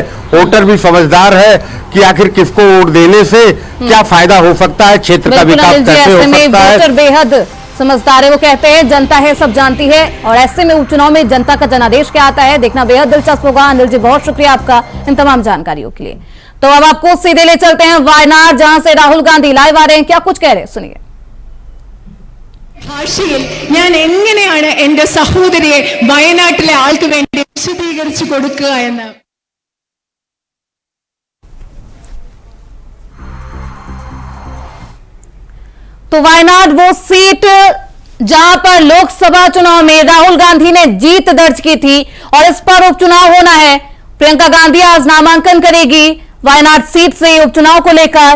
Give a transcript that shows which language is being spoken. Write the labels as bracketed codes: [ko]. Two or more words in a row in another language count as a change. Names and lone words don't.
[hi] वोटर भी समझदार है कि आखिर किसको वोट देने से क्या फायदा हो सकता है, क्षेत्र का विकास कैसे हो सकता है। वोटर बेहद समझदार है, वो कहते हैं जनता है सब जानती है, और ऐसे में उपचुनाव में जनता का जनादेश क्या आता है देखना बेहद दिलचस्प होगा। अनिल जी, बहुत शुक्रिया आपका इन तमाम जानकारियों के लिए। तो अब आपको सीधे ले चलते हैं वायनाड, जहां से राहुल गांधी लाइव आ रहे हैं। क्या कुछ कह रहे हैं, सुनिए। [ml] ഭാഷയിൽ ഞാൻ എങ്ങനെയാണ് എന്റെ സഹോദരിയെ വയനാട്ടിലെ ആൾക്ക് വേണ്ടി വിശദീകരിച്ചു കൊടുക്കുക എന്ന് [hi] तो वायनाड वो सीट जहां पर लोकसभा चुनाव में राहुल गांधी ने जीत दर्ज की थी, और इस पर उपचुनाव होना है। प्रियंका गांधी आज नामांकन करेगी वायनाड सीट से उपचुनाव को लेकर।